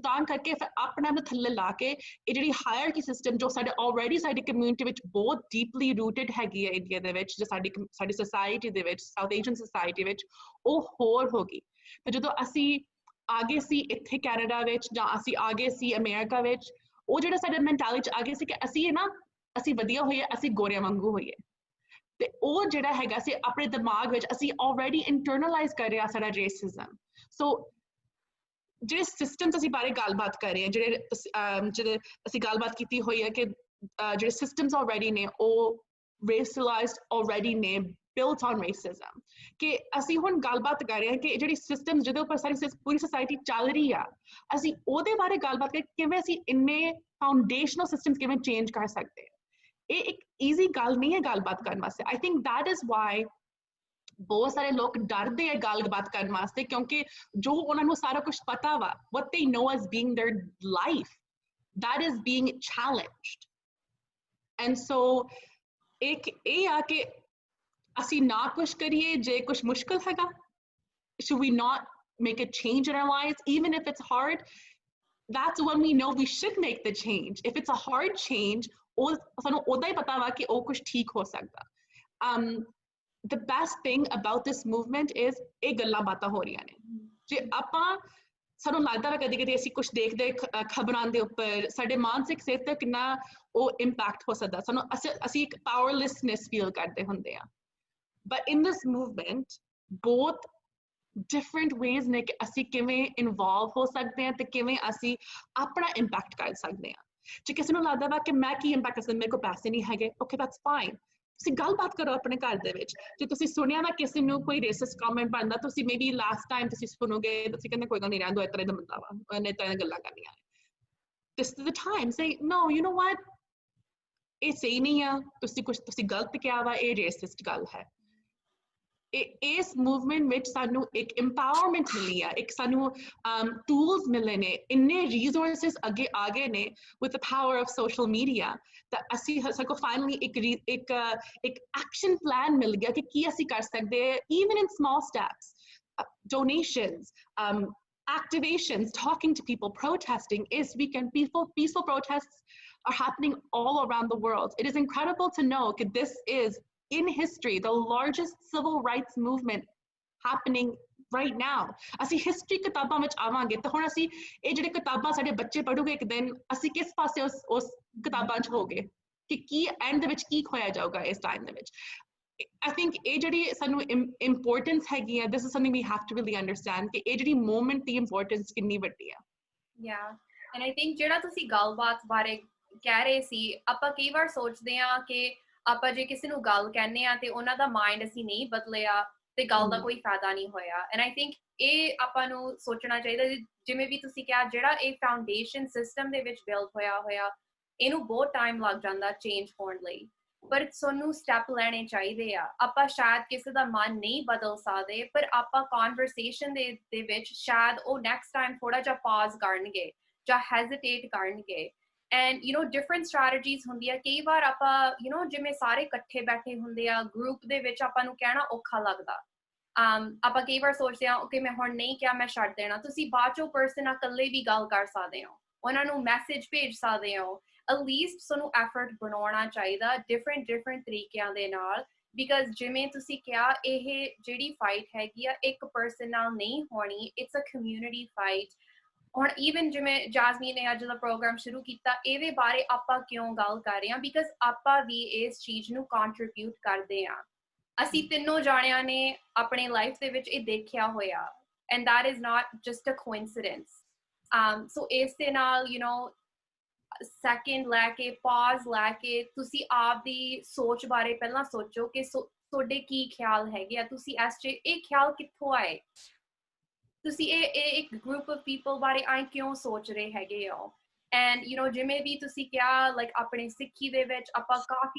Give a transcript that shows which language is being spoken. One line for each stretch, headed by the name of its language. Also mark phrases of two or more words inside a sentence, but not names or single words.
Punjabi: ਤਾਂ ਕਰਕੇ ਫਿਰ ਆਪਣੇ ਆਪ ਨੂੰ ਥੱਲੇ ਲਾ ਕੇ ਇਹ ਜਿਹੜੀ
English: hierarchy system
Punjabi: ਜੋ ਸਾਡੇ ਆਲਰੇਡੀ ਸਾਡੀ ਕਮਿਊਨਿਟੀ ਵਿੱਚ ਬਹੁਤ
English: deeply rooted
Punjabi: ਹੈਗੀ ਹੈ ਇੰਡੀਆ ਦੇ ਵਿੱਚ ਜੋ ਸਾਡੀ ਸੋਸਾਇਟੀ ਦੇ ਵਿੱਚ
English: South Asian society
Punjabi: ਵਿੱਚ ਉਹ ਹੋਰ ਹੋ ਗਈ ਤੇ ਜਦੋਂ ਅਸੀਂ ਆਗੇ ਸੀ ਇੱਥੇ ਕੈਨੇਡਾ ਵਿੱਚ ਜਾਂ ਅਸੀਂ ਆਗੇ ਸੀ ਅਮਰੀਕਾ ਵਿੱਚ ਉਹ ਜਿਹੜਾ ਸਾਡੇ ਮੈਂਟੈਲਿਟੀ 'ਚ ਆ ਗਿਆ ਸੀ ਕਿ ਅਸੀਂ ਨਾ ਅਸੀਂ ਵਧੀਆ ਹੋਈਏ ਅਸੀਂ ਗੋਰਿਆਂ ਵਾਂਗੂ ਹੋਈਏ ਤੇ ਉਹ ਜਿਹੜਾ ਹੈਗਾ ਸੀ ਆਪਣੇ ਦਿਮਾਗ ਵਿੱਚ ਅਸੀਂ
English: already internalize
Punjabi: ਕਰ ਰਹੇ ਹਾਂ ਸਾਡਾ
English: racism so
Punjabi: ਜਿਹੜੇ ਸਿਸਟਮਸ ਅਸੀਂ ਬਾਰੇ ਗੱਲਬਾਤ ਕਰ ਰਹੇ ਹਾਂ ਜਿਹੜੇ ਅਸੀਂ ਗੱਲਬਾਤ ਕੀਤੀ ਹੋਈ ਹੈ ਕਿ ਜਿਹੜੇ
English: systems already
Punjabi: ਨੇ ਉਹ
English: racialized already
Punjabi: ਨੇ built
English: on racism
Punjabi: ਕਿ ਅਸੀਂ ਹੁਣ ਗੱਲਬਾਤ ਕਰ ਰਹੇ ਹਾਂ ਕਿ ਜਿਹੜੀ ਸਿਸਟਮ ਜਿਹਦੇ ਉੱਪਰ ਸਾਡੀ ਪੂਰੀ ਸੋਸਾਇਟੀ ਚੱਲ ਰਹੀ ਆ ਅਸੀਂ ਉਹਦੇ ਬਾਰੇ ਗੱਲਬਾਤ ਕਰ ਕਿਵੇਂ ਅਸੀਂ ਇੰਨੇ
English: foundational systems
Punjabi: ਕਿਵੇਂ ਚੇਂਜ ਕਰ ਸਕਦੇ ਇਹ ਇੱਕ ਈਜ਼ੀ ਗੱਲ ਨਹੀਂ ਹੈ ਗੱਲਬਾਤ ਕਰਨ ਵਾਸਤੇ
English: I think that is why
Punjabi: ਬਹੁਤ ਸਾਰੇ ਲੋਕ ਡਰਦੇ ਆ ਗੱਲਬਾਤ ਕਰਨ ਵਾਸਤੇ ਕਿਉਂਕਿ ਜੋ ਉਹਨਾਂ ਨੂੰ ਸਾਰਾ ਕੁਝ ਪਤਾ ਵਾ
English: what they know as being their life that is being challenged and so
Punjabi: ਇੱਕ ਇਹ ਆ ਕਿ ਅਸੀਂ ਨਾ ਕੁਝ ਕਰੀਏ ਜੇ ਕੁਝ ਮੁਸ਼ਕਿਲ ਹੈਗਾ
English: should we not make a change in our lives even if it's hard that's when we know we should make the change if it's a hard change
Punjabi: ਉਹ ਸਾਨੂੰ ਉਹਦਾ ਹੀ ਪਤਾ ਵਾ ਕਿ ਉਹ ਕੁਝ ਠੀਕ ਹੋ ਸਕਦਾ
English: the best thing about this movement is
Punjabi: ਇਹ ਗੱਲਾਂ ਬਾਤਾਂ ਹੋ ਰਹੀਆਂ ਨੇ ਜੇ ਆਪਾਂ ਸਾਨੂੰ ਲੱਗਦਾ ਵਾ ਕਦੀ ਅਸੀਂ ਕੁਝ ਦੇਖਦੇ ਖਬਰਾਂ ਦੇ ਉੱਪਰ ਸਾਡੇ ਮਾਨਸਿਕ ਸਿਹਤ ਤੇ ਕਿੰਨਾ ਉਹ ਇੰਪੈਕਟ ਹੋ ਸਕਦਾ ਸਾਨੂੰ ਅਸੀਂ ਇੱਕ
English: powerlessness feel
Punjabi: ਕਰਦੇ ਹੁੰਦੇ ਆ
English: but in this movement both different ways
Punjabi: ਨੇ ਕਿ ਅਸੀਂ ਕਿਵੇਂ ਇਨਵੋਲਵ ਹੋ ਸਕਦੇ ਹਾਂ ਤੇ ਕਿਵੇਂ ਅਸੀਂ ਆਪਣਾ ਇੰਪੈਕਟ ਕਰ ਸਕਦੇ ਹਾਂ ਜੇ ਕਿਸੇ ਨੂੰ ਲੱਗਦਾ ਵਾ ਕਿ ਮੈਂ ਕੀ ਇੰਪੈਕਟ ਕਰ ਸਕਦਾ ਮੇਰੇ ਕੋਲ ਪੈਸੇ ਨਹੀਂ ਹੈਗੇ
English: okay that's fine
Punjabi: ਤੁਸੀਂ ਗੱਲਬਾਤ ਕਰੋ ਆਪਣੇ ਘਰ ਦੇ ਵਿੱਚ ਜੇ ਤੁਸੀਂ ਸੁਣਿਆ ਵਾ ਕਿਸੇ ਨੂੰ ਕੋਈ
English: racist comment
Punjabi: ਪਾਉਂਦਾ ਤੁਸੀਂ
English: maybe last time
Punjabi: ਤੁਸੀਂ ਸੁਣੋਗੇ ਤੁਸੀਂ ਕਹਿੰਦੇ ਕੋਈ ਗੱਲ ਨਹੀਂ ਰਹਿਣ ਦਿਓ ਇਸ ਤਰ੍ਹਾਂ ਦਾ ਬੰਦਾ ਵਾ ਉਹਨੇ ਤਾਂ ਗੱਲਾਂ ਕਰਨੀਆਂ
English: this is the time say no you know what
Punjabi: ਇਹ ਸਹੀ ਨਹੀਂ ਆ ਤੁਸੀਂ ਗਲਤ ਕਿਹਾ ਵਾ ਇਹ ਰੇਸਿਸਟ ਗੱਲ ਹੈ ਇਸ ਮੂਵਮੈਂਟ ਵਿੱਚ ਸਾਨੂੰ ਇੱਕ empowerment ਮਿਲੀ ਆ ਇੱਕ ਸਾਨੂੰ ਟੂਲਸ ਮਿਲੇ ਨੇ ਇੰਨੇ ਰਿਸੋਰਸਸ ਅੱਗੇ ਆ ਗਏ ਨੇ
English: with the power of social media
Punjabi: ਤਾਂ ਅਸੀਂ ਸਾਨੂੰ ਫਾਈਨਲੀ ਇੱਕ
English: action plan
Punjabi: ਮਿਲ ਗਿਆ ਕਿ ਕੀ ਅਸੀਂ ਕਰ ਸਕਦੇ
English: even in small steps donations activations talking to people protesting is weekend peaceful protests are happening all around the world it is incredible to know that this is in history the largest civil rights movement happening right now
Punjabi: ਅਸੀਂ ਹਿਸਟਰੀ ਕਿਤਾਬਾਂ ਵਿੱਚ ਆਵਾਂਗੇ ਤਾਂ ਹੁਣ ਅਸੀਂ ਇਹ ਜਿਹੜੇ ਕਿਤਾਬਾਂ ਸਾਡੇ ਬੱਚੇ ਪੜ੍ਹੋਗੇ ਇੱਕ ਦਿਨ ਅਸੀਂ ਕਿਸ ਪਾਸੇ ਉਸ ਕਿਤਾਬਾਂ 'ਚ ਹੋਗੇ ਕਿ ਕੀ ਐਂਡ ਦੇ ਵਿੱਚ ਕੀ ਖੋਇਆ ਜਾਊਗਾ ਇਸ ਟਾਈਮ ਦੇ ਵਿੱਚ
English: I think
Punjabi: ਇਹ ਜਿਹੜੀ ਸਾਨੂੰ ਇੰਪੋਰਟੈਂਸ ਹੈਗੀ ਆ
English: this is something we have to really understand
Punjabi: ਕਿ ਇਹ ਜਿਹੜੀ ਮੂਵਮੈਂਟ ਦੀ ਇੰਪੋਰਟੈਂਸ ਕਿੰਨੀ ਵੱਡੀ ਆ
English: yeah and I think
Punjabi: ਜਿਹੜਾ ਤੁਸੀਂ ਗੱਲਬਾਤ ਬਾਰੇ ਕਹਿ ਰਹੇ ਸੀ ਆਪਾਂ ਕਈ ਵਾਰ ਸੋਚਦੇ ਆ ਕਿ ਆਪਾਂ ਜੇ ਕਿਸੇ ਨੂੰ ਗੱਲ ਕਹਿੰਦੇ ਆ ਤੇ ਉਹਨਾਂ ਦਾ ਮਾਈਂਡ ਅਸੀਂ ਨਹੀਂ ਬਦਲਿਆ ਤੇ ਗੱਲ ਦਾ ਕੋਈ ਫਾਇਦਾ ਨਹੀਂ ਹੋਇਆ
English: and I think
Punjabi: ਇਹ ਆਪਾਂ ਨੂੰ ਸੋਚਣਾ ਚਾਹੀਦਾ ਜਿਵੇਂ ਵੀ ਤੁਸੀਂ ਕਿਹਾ ਜਿਹੜਾ ਇਹ
English: foundation system
Punjabi: ਦੇ ਵਿੱਚ ਬਿਲਡ ਹੋਇਆ ਇਹਨੂੰ ਬਹੁਤ ਟਾਈਮ ਲੱਗ ਜਾਂਦਾ ਚੇਂਜ ਹੋਣ ਲਈ ਪਰ ਸਾਨੂੰ ਸਟੈਪ ਲੈਣੇ ਚਾਹੀਦੇ ਆ ਆਪਾਂ ਸ਼ਾਇਦ ਕਿਸੇ ਦਾ ਮਨ ਨਹੀਂ ਬਦਲ ਸਕਦੇ ਪਰ ਆਪਾਂ ਕਨਵਰਸੇਸ਼ਨ ਦੇ ਵਿੱਚ ਸ਼ਾਇਦ ਉਹ
English: next time
Punjabi: ਥੋੜਾ ਜਿਹਾ ਪਾਜ਼ ਕਰਨਗੇ ਜਾਂ ਹੈਜ਼ਿਟੇਟ ਕਰਨਗੇ
English: and you know different strategies
Punjabi: ਹੁੰਦੀਆਂ ਕਈ ਵਾਰ ਆਪਾਂ
English: you know
Punjabi: ਜਿਵੇਂ ਸਾਰੇ ਇਕੱਠੇ ਬੈਠੇ ਹੁੰਦੇ ਆ ਗਰੁੱਪ ਦੇ ਵਿੱਚ ਆਪਾਂ ਨੂੰ ਕਹਿਣਾ ਔਖਾ ਲੱਗਦਾ ਆਪਾਂ ਕਈ ਵਾਰ ਸੋਚਦੇ ਆ ਓਕੇ ਮੈਂ ਹੁਣ ਨਹੀਂ ਕਿਹਾ ਮੈਂ ਛੱਡ ਦੇਣਾ ਤੁਸੀਂ ਬਾਅਦ ਚੋਂ ਪਰਸਨ ਨਾਲ ਇਕੱਲੇ ਵੀ ਗੱਲ ਕਰ ਸਕਦੇ ਹੋ ਉਹਨਾਂ ਨੂੰ ਮੈਸੇਜ ਭੇਜ ਸਕਦੇ ਹੋ
English: at least
Punjabi: ਸਾਨੂੰ ਐਫਰਟ ਬਣਾਉਣਾ ਚਾਹੀਦਾ different ਤਰੀਕਿਆਂ ਦੇ ਨਾਲ because ਜਿਵੇਂ ਤੁਸੀਂ ਕਿਹਾ ਇਹ ਜਿਹੜੀ ਫਾਈਟ ਹੈਗੀ ਆ ਇੱਕ ਪਰਸਨ ਨਾਲ ਨਹੀਂ ਹੋਣੀ
English: it's a community fight
Punjabi: ਹੁਣ even ਜਿਵੇਂ ਜਾਸਮੀਨ ਨੇ ਅੱਜ ਦਾ ਪ੍ਰੋਗਰਾਮ ਸ਼ੁਰੂ ਕੀਤਾ ਇਹਦੇ ਬਾਰੇ ਆਪਾਂ ਕਿਉਂ ਗੱਲ ਕਰ ਰਹੇ ਹਾਂ ਬਿਕਾਜ਼ ਆਪਾਂ ਵੀ ਇਸ ਚੀਜ਼ ਨੂੰ ਕੰਟਰੀਬਿਊਟ ਕਰਦੇ ਹਾਂ ਅਸੀਂ ਤਿੰਨੋਂ ਜਾਣਿਆਂ ਨੇ ਆਪਣੇ ਲਾਈਫ ਦੇ ਵਿੱਚ ਇਹ ਦੇਖਿਆ ਹੋਇਆ
English: and that is not just a coincidence
Punjabi: so ਇਸ ਦੇ ਨਾਲ
English: you know
Punjabi: ਸੈਕਿੰਡ ਲੈ ਕੇ ਪਾਜ਼ ਲੈ ਕੇ ਤੁਸੀਂ ਆਪ ਦੀ ਸੋਚ ਬਾਰੇ ਪਹਿਲਾਂ ਸੋਚੋ ਕਿ ਤੁਹਾਡੇ ਕੀ ਖਿਆਲ ਹੈਗੇ ਆ ਤੁਸੀਂ ਇਹ ਖਿਆਲ ਕਿੱਥੋਂ ਆਏ ਤੁਸੀਂ ਇਹ ਇੱਕ
English: group of people
Punjabi: ਬਾਰੇ ਆਏ ਕਿਉਂ ਸੋਚ ਰਹੇ ਹੈਗੇ ਹੋ
English: and you know
Punjabi: ਜਿਵੇਂ ਵੀ ਤੁਸੀਂ ਕਿਹਾ ਲਾਈਕ ਆਪਣੇ ਸਿੱਖੀ ਦੇ ਵਿੱਚ ਆਪਾਂ ਕਾਫੀ